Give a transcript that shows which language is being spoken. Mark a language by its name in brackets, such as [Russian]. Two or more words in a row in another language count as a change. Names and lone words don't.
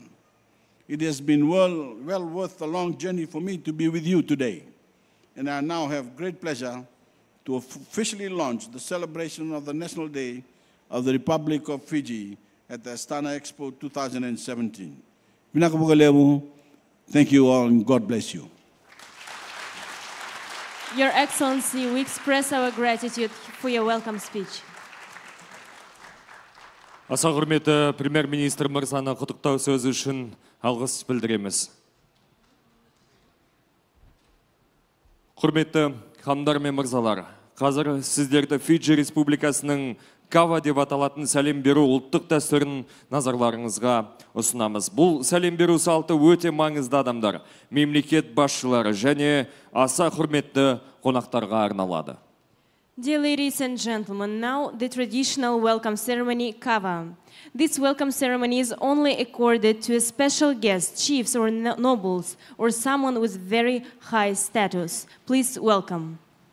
[English] It has been well worth the long journey for me to be with you today, and I now have great pleasure to officially launch the celebration of the National Day of the Republic of Fiji at the Astana Expo 2017. Thank you all and God bless you. Your Excellency, we express our gratitude for your welcome speech. [Kazakh] Аса құрметті премьер-министр мырзаны құттықтау сөзі үшін алғыс білдіреміз. Құрметті ханымдар мен мырзалар, қазір сіздерді Фиджи Республикасының Кава деп аталатын сәлем беру ұлттық дәстүрін назарларыңызға ұсынамыз. Бұл сәлем беру салты өте маңызды адамдар, мемлекет басшылары және аса құрметті қонақтарға арналады. [English] Dear ladies and gentlemen, now the traditional welcome ceremony, Kava. This welcome ceremony is only accorded to a special guest, chiefs or nobles, or someone with very high status. Please welcome.